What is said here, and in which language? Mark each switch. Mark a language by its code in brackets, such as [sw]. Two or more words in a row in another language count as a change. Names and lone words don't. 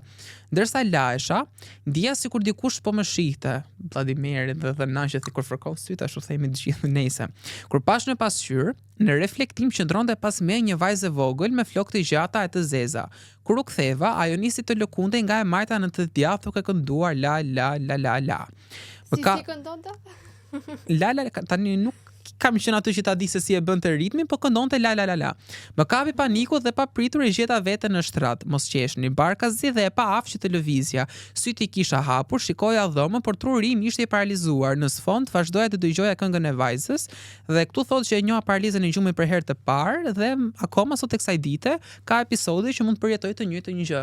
[sq] Ndërsa lahesha, ndija sikur dikush po më shihte, Vladimir dhe nanqet kur fërkon syt, ashtu themi të gjithë nëse. Kur pash në pasqyrë, në reflektim qëndronte pas me një vajzë vogël me flokë të gjata e të zeza. Kur u ktheva, ajo nisi të lëkundej nga e majta në të djathtë duke kënduar la la la la la. Si këndonte? La la, tani nuk kam qenë aty që ta di se si e bënte ritmin, po këndonte la la la la. Më kapi paniku dhe pa pritur e gjeta veten në shtrat. Mos qeshni, barkazi dhe e pa afë që të lëvizja. Syti kisha hapur, shikoja dhomën, por truri im ishte i paralizuar. Në sfond vazhdoja të dëgjoja këngën e vajzës dhe këtu thotë që e njoha paralizën e gjumit për herë të parë dhe akoma sot tek kësaj dite ka episode që mund të përjetoj të njëjtën gjë.